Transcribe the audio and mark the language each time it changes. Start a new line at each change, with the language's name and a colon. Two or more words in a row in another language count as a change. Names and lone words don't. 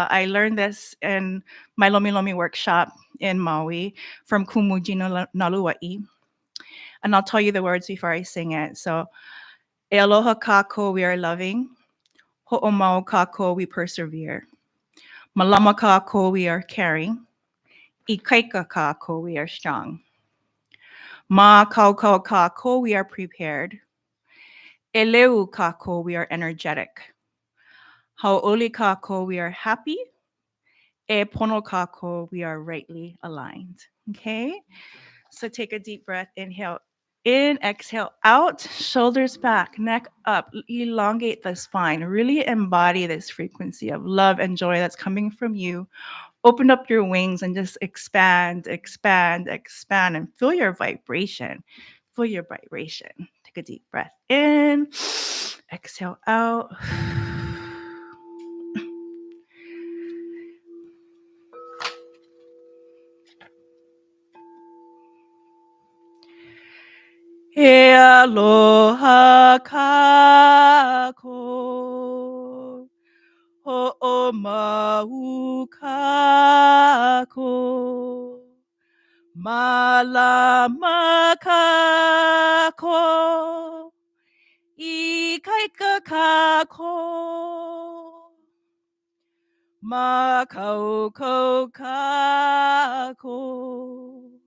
English: I learned this in my Lomi Lomi workshop in Maui from Kumuji Nalua'i. And I'll tell you the words before I sing it. So,
Hawaiian: Aloha kako,
English: we are loving.
Hawaiian: Ho'omau kako,
English: we persevere.
Hawaiian: Malama kako,
English: we are caring.
Hawaiian: Ikaika kako,
English: we are strong.
Hawaiian: Ma kaukau kako,
English: we are prepared.
Hawaiian: Eleu kako,
English: we are energetic.
Hawaiian: Hau'oli kako,
English: we are happy.
Hawaiian: E pono kako,
English: we are rightly aligned. Okay? So take a deep breath, inhale in, exhale out, shoulders back, neck up, elongate the spine. Really embody this frequency of love and joy that's coming from you. Open up your wings and just expand, expand, expand, and feel your vibration. Feel your vibration. Take a deep breath in, exhale out.
Hawaiian: E aloha kako, ho'omau kako, malama kako, ikaika kako, makaukau kako.